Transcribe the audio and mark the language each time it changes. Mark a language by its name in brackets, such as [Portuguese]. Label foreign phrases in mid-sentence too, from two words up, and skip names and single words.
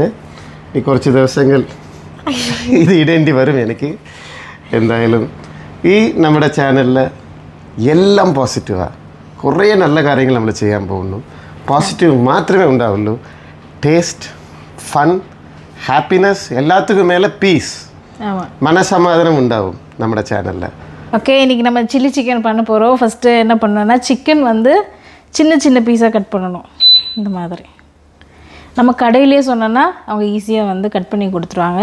[Malayalam] ഈ കുറച്ച് ദിവസങ്ങൾ ഇത് ഇടേണ്ടി വരും എനിക്ക്. എന്തായാലും ഈ നമ്മുടെ ചാനലിൽ എല്ലാം പോസിറ്റീവാണ്. കുറേ നല്ല കാര്യങ്ങൾ നമ്മൾ ചെയ്യാൻ പോകുന്നു. പോസിറ്റീവ് മാത്രമേ ഉണ്ടാവുള്ളൂ. [English] taste, fun, happiness, [Tamil] எல்லாத்துக்கும் மேலே பீஸ், மனசமாதானம் உண்டாகும் நம்ம சேனல்ல. ஓகே, இன்னைக்கு நம்ம [English] chilli chicken [Tamil] பண்ண போகிறோம். ஃபஸ்ட்டு என்ன பண்ணணும்னா சிக்கன் வந்து சின்ன சின்ன பீஸாக கட் பண்ணணும். இந்த மாதிரி நம்ம கடையிலே சொன்னோன்னா அவங்க ஈஸியாக வந்து கட் பண்ணி கொடுத்துருவாங்க.